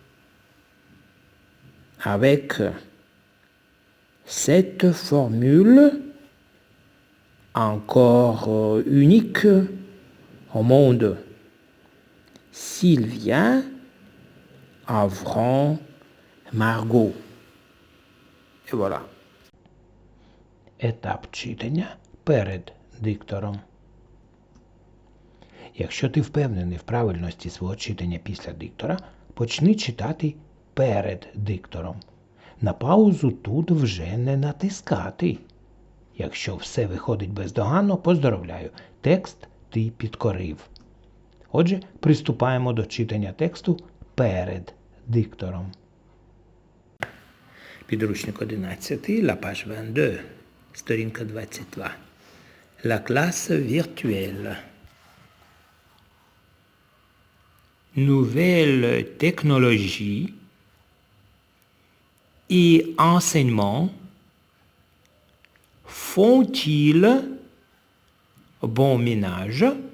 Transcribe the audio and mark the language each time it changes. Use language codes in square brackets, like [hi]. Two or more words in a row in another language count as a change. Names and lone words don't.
[fr] avec cette formule encore unique au monde. Sylvia, Avron, Margot. Et voilà. [uk] Етап читання перед диктором. Якщо ти впевнений в правильності свого читання після диктора, почни читати перед диктором. На паузу тут вже не натискати. Якщо все виходить бездоганно, поздоровляю, текст ти підкорив. Отже, приступаємо до читання тексту перед диктором. Підручник 11, [fr] la page 22, сторінка 22. La classe virtuelle. Nouvelles technologies et enseignements font-ils bon ménage?